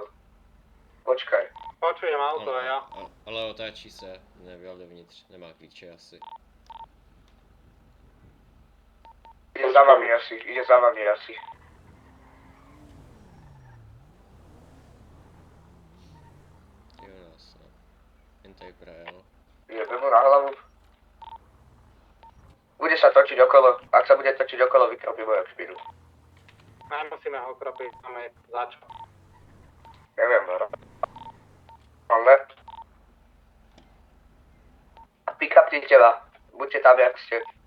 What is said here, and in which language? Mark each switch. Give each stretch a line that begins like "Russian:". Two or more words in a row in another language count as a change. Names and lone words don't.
Slovak: Počkaj. Počujem auto a ja.
Czech: Ale otáčí se, nebyl dovnitř, nemá klíče asi.
Slovak: Ide za vami asi, ide za vami asi.
Czech: Jo, jasno. Jen tady projel. Jebe mu na hlavu.
Slovak: Bude sa točiť okolo, ak sa bude točiť okolo, vykropí moju špinu. Nemusíme ho kropiť, máme začo. Neviem, ale... Pick-upte tela, buďte tam, jak ste.